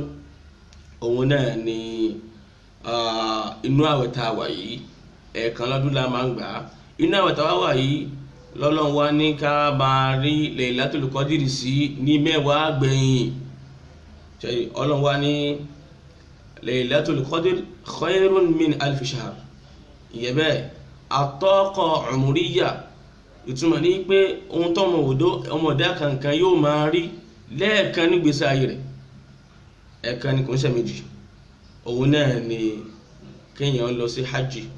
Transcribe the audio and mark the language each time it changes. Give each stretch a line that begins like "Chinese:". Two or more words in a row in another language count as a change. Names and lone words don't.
Yoruba: òun náà ni inú àwẹ̀ tá a wà yìí, ẹ̀ẹ̀kan lọ́dún la máa ń gbà á. Inú àwẹ̀ tá a wà yìí lọ́lọ́run wá ní ká máa rí Laylatul Qadri sí ní mẹ́wàá gbẹ̀yìn. Ọlọ́run wá ní Laylatul Qadri
Arabic: خير من ألف شهر.
Yoruba: Ìyẹn bẹ́ẹ̀ àtọ́kọ̀ umuriyya, ìtumọ̀ ní pé ohun tó ọmọdé kankan yóò máa rí lẹ́ẹ̀kan nígbésí ayé rẹ̀, ẹ̀ẹ̀kan ni kò ń ṣe méjì. Òun náà ni kéèyàn lọ sí hajj.